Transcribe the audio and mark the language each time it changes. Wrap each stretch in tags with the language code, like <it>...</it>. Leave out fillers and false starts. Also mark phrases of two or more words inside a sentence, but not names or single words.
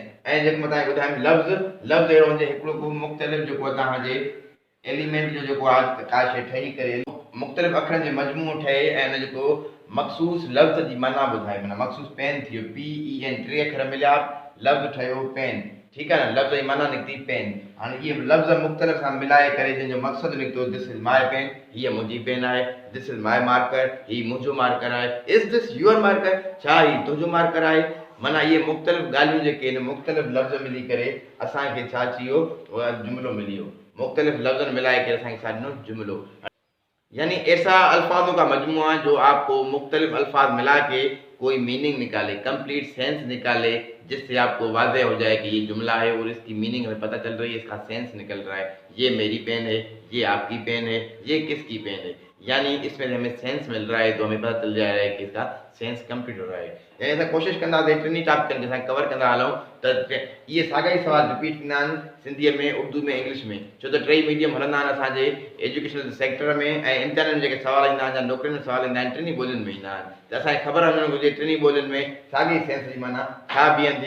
<sd>ऐं जेको मां तव्हांखे ॿुधायां लफ़्ज़ अहिड़ो हुजे हिकिड़ो को मुख़्तलिफ़ जेको तव्हांजे एलिमेंट जो जेको आहे का शइ ठही करे मुख़्तलिफ़ अखरनि जो मजमूओ ठहे ऐं हुन जेको मख़सूस लफ़्ज़ जी माना ॿुधाए। माना मख़सूस पेन थी वियो, PEN, टे अखर मिलिया, लफ़्ज़ ठहियो पेन। ठीकु आहे न। लफ़्ज़ जी माना निकिती पेन। हाणे इहे लफ़्ज़ मुख़्तलिफ़ सां मिलाए करे जंहिंजो मक़सदु निकितो</sd> <en>This is my pen,</en> <sd>हीअ मुंहिंजी पेन आहे।</sd> <en>This is my marker,</en> <sd>हीअ मुंहिंजो मार्कर आहे।</sd> <en>Is this your marker,</en> <sd>छा हीअ तुंहिंजो मार्कर आहे। माना इहे मुख़्तलिफ़ ॻाल्हियूं जेके आहिनि, मुख़्तलिफ़ लफ़्ज़ मिली करे असांखे छा थी वियो? जुमिलो मिली वियो। मुख़्तलिफ़ लफ़्ज़नि मिलाए करे असांखे छा ॾिनो? जुमिलो।</sd> <ur>یعنی ایسا الفاظوں کا مجموعہ جو آپ کو مختلف الفاظ ملا کے کوئی میننگ نکالے,</ur> <en>complete sense</en> <ur>نکالے، جس سے آپ کو واضح ہو جائے کہ یہ جملہ ہے اور اس کی میننگ ہمیں پتا چل رہی ہے، اس کا سینس نکل رہا ہے. یہ میری پین ہے، یہ آپ کی پین ہے، یہ کس کی پین ہے۔ یعنی اس میں ہمیں سینس مل رہا ہے، تو ہمیں پتا چل جا رہا ہے کہ اس کا سینس کمپلیٹ ہو رہا ہے.</ur> <sd>यानी असां कोशिशि कंदासीं टिनी टॉपिकनि खे असां कवर कंदा हलूं त इहे साॻा ई सवाल रिपीट थींदा आहिनि सिंधीअ में, उर्दू में, इंग्लिश में, छो त टई मीडियम हलंदा आहिनि असांजे</sd> <en>educational sector</en> <sd>में, ऐं इम्तिहाननि में जेके सवाल ईंदा आहिनि या नौकरियुनि में सवाल ईंदा आहिनि टिनी ॿोलियुनि में ईंदा आहिनि। त असांखे ख़बर हुजणु घुरिजे टिनी ॿोलियुनि में साॻी सेंस जी माना छा बीहंदी।</sd>